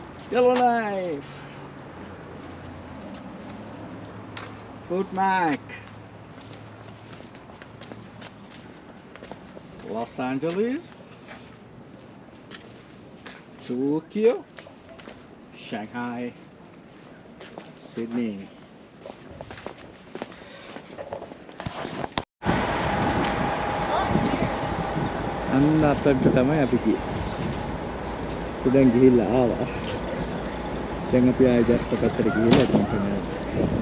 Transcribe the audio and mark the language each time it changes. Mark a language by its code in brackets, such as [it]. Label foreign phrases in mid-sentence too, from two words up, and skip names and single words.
[si] Yellowknife. Food Mac. Los Angeles. Tokyo. Shanghai. Sydney. අන්න අපිට තමයි අපි ගියේ. අපි දැන් ගිහිල්ලා ආවා. දැන් අපි ආයෙ ජැස්පර් පැත්තට ගිහිල්ලා Edmonton යනවා.